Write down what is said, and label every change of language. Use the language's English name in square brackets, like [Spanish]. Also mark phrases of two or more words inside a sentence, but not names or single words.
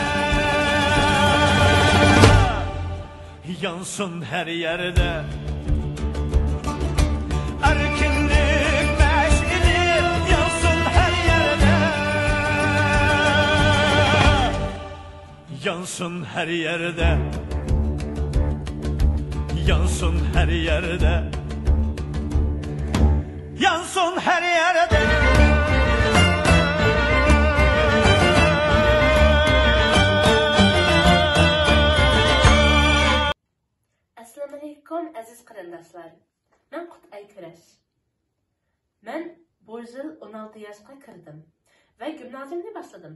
[Turkish] Yansın her yerde Erkinlik meşgili yansın her yerde Yansın her yerde Yansın her yerde Yansın her yerde [Arabic] Assalamu alaikum [Uzbek] aziz qarindoshlar. Men Qutay Kurash. Men bu yil 16 yoshga kirdim va gimnaziyani boshladim.